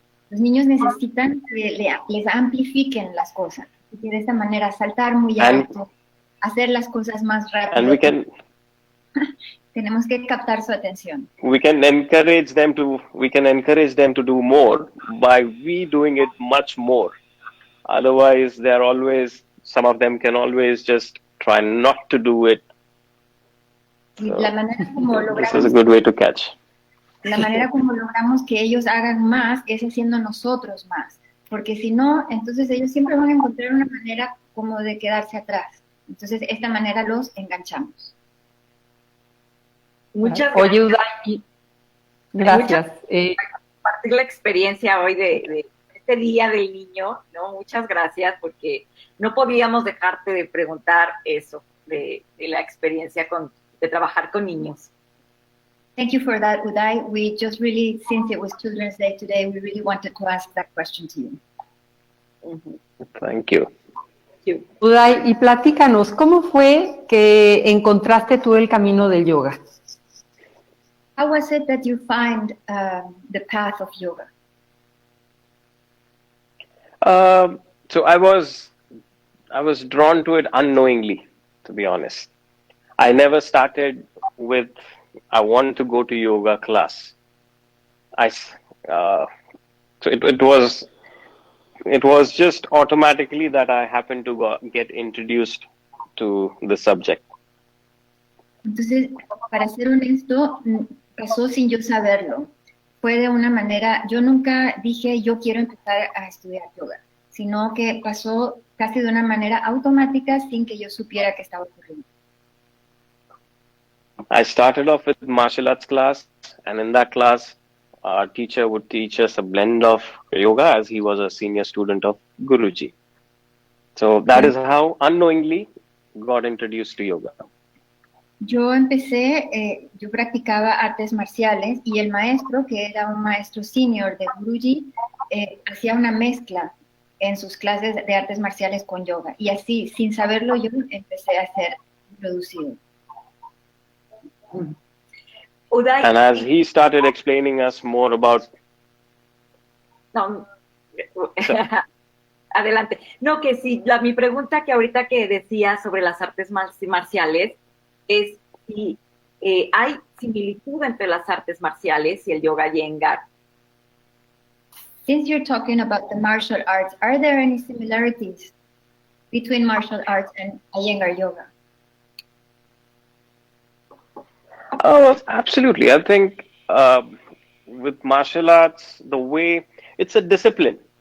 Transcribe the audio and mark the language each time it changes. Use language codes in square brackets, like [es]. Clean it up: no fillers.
[es] Los niños necesitan que les amplifiquen las cosas. Y de esta manera saltar muy alto, hacer las cosas más rápido. Tenemos que captar su atención. [en] We can encourage them to do more by we doing it much more. Otherwise, some of them can always just try not to do it. [es] Y la manera como [en] this is a good way to catch. [es] La manera como logramos que ellos hagan más es haciendo nosotros más. Porque si no, entonces ellos siempre van a encontrar una manera como de quedarse atrás. Entonces, de esta manera los enganchamos. Muchas gracias. Oye, Uday, gracias. Compartir la experiencia hoy de este Día del Niño, ¿no? Muchas gracias, porque no podíamos dejarte de preguntar eso, de la experiencia de trabajar con niños. [en] Thank you for that, Uday. We just really, since it was Children's Day today, we really wanted to ask that question to you. Thank you. [es] Uday, y platícanos, ¿cómo fue que encontraste tú el camino del yoga? [en] How was it that you find the path of yoga? So I was drawn to it unknowingly, to be honest. I never started with I want to go to yoga class. So it was just automatically that I happened to get introduced to the subject. [es] Entonces, para ser honesto, pasó sin yo saberlo. Fue de una manera, yo nunca dije yo quiero empezar a estudiar yoga, sino que pasó casi de una manera automática sin que yo supiera que estaba ocurriendo. [en] I started off with martial arts class, and in that class, our teacher would teach us a blend of yoga as he was a senior student of Guruji. So that is how unknowingly got introduced to yoga. [es] Yo practicaba artes marciales y el maestro, que era un maestro senior de Guruji, hacía una mezcla en sus clases de artes marciales con yoga. Y así, sin saberlo yo, empecé a ser introducido. Uday, [en] And as he started explaining us more about... [es] no, adelante. No, que sí, mi pregunta que ahorita que decía sobre las artes marciales es si hay similitud entre las artes marciales y el yoga Iyengar. [en] Since you're talking about the martial arts, are there any similarities between martial arts and Iyengar yoga? Oh, absolutely. I think with martial arts, the way it's a discipline.